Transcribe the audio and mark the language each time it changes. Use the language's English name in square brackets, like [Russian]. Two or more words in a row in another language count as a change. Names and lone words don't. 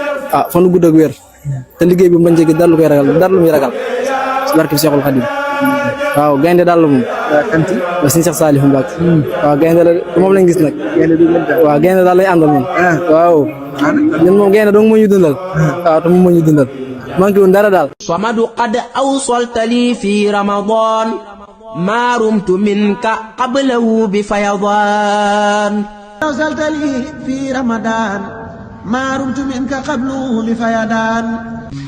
[Wolof] fan gudd ak wér te liggéey bi mu bañ ci gis dara lu koy ragal dara lu muy ragal si barkeem Cheikhul Khadim waaw gaynde daal la moom kanti la sëñ Cheikh Saliou Mbacké waaw gaynde la moom lañ gis nag waaw gaynde daal lañ àndal moom waaw ñun moom gaynde dong moo ñu dundal waaw te moom moo ñu dundal manqué wuñ dara daal [Arabic] صمد قد أوصلت لي في رمضان ما رمت منك قبله بفيضان أوصلت لي في رمضان ما رمت منك قبله بفيضان